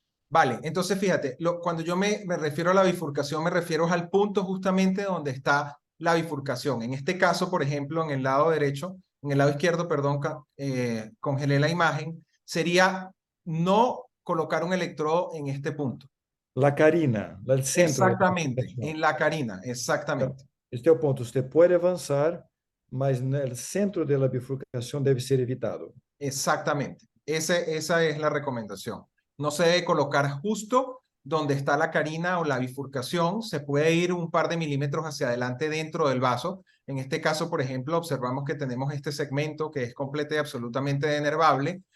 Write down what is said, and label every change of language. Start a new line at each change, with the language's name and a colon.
Spanish: Vale, entonces fíjate, cuando yo me refiero a la bifurcación, me refiero al punto justamente donde está la bifurcación. En este caso, por ejemplo, en el lado derecho, en el lado izquierdo, perdón, congelé la imagen, sería no colocar un electrodo en este punto. La carina, el centro da Exactamente,
Portuguese: bifurcação.
Spanish: en la carina, exactamente.
Portuguese: Este é o ponto. Você pode avançar, mas no centro da bifurcação deve ser evitado.
Spanish: Exactamente. Esa es la recomendación. No se debe colocar justo donde está la carina o la bifurcación. Se puede ir un par de milímetros hacia adelante dentro del vaso. En este caso, por ejemplo, observamos que tenemos este segmento que es completo y absolutamente denervable.